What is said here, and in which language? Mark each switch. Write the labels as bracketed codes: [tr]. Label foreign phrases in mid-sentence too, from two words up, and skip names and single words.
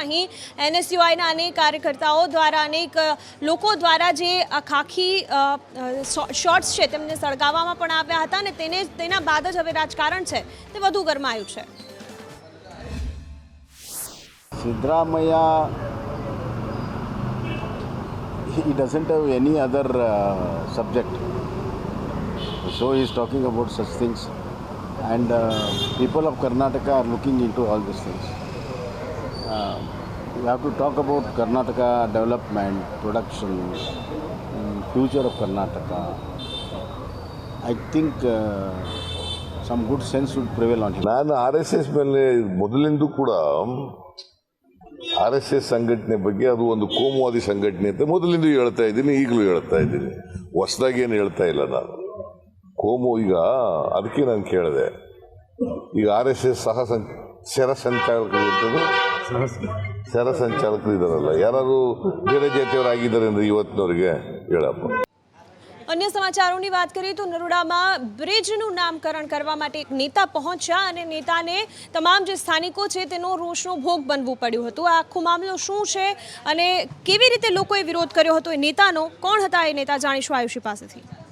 [gu] અહીં એનએસયુઆઈના અનેક કાર્યકર્તાઓ દ્વારા અનેક લોકો દ્વારા જે ખાખી શોર્ટ્સ છે તેમને સળગાવવામાં પણ આવ્યા હતા અને તેના બાદ જ હવે રાજકારણ છે તે વધુ ગરમાયું છે. [en] સિદ્ધરામૈયા he doesn't have any other subject, so he is talking about such things, and people of Karnataka are looking into all these things. We have to talk about Karnataka development, production, future of Karnataka. I think some good sense would prevail on him. [kn] ನಾನು RSS ಮೇಲೆ ಮೊದಲಿಂದ ಕೂಡ RSS ಸಂಘಟನೆ ಬಗ್ಗೆ ಅದು ಒಂದು ಕೋಮುವಾದಿ ಸಂಘಟನೆ ಅಂತ ಮೊದಲಿಂದ ಹೇಳ್ತಾ ಇದ್ದೀನಿ, ಈಗಲೂ ಹೇಳ್ತಾ ಇದ್ದೀನಿ, ಹೊಸದಾಗಿ ಏನು ಹೇಳ್ತಾ ಇಲ್ಲ ನಾನು. ಕೋಮು ಈಗ ಅದಕ್ಕೆ ನಾನು ಕೇಳಿದೆ, ಈಗ RSS ಸೆರ ಸಂಚಾಲಕರು ಇದ್ದಾರಲ್ಲ, ಯಾರು ಬೇರೆ ಜಾತಿಯವರಾಗಿದ್ದಾರೆ ಅಂದರೆ ಇವತ್ತಿನವರಿಗೆ ಹೇಳಪ್ಪ. [gu] અન્ય સમાચારોની વાત કરીએ તો નરોડામાં બ્રિજનું નામકરણ કરવા માટે એક નેતા પહોંચ્યા અને નેતાને તમામ જે સ્થાનિકો છે તેનો રોષનો ભોગ બનવું પડ્યું હતું. આ આખો મામલો શું છે અને કેવી રીતે લોકોએ વિરોધ કર્યો હતો એ નેતાનો, કોણ હતા એ નેતા, જાણીશું આયુષી પાસેથી.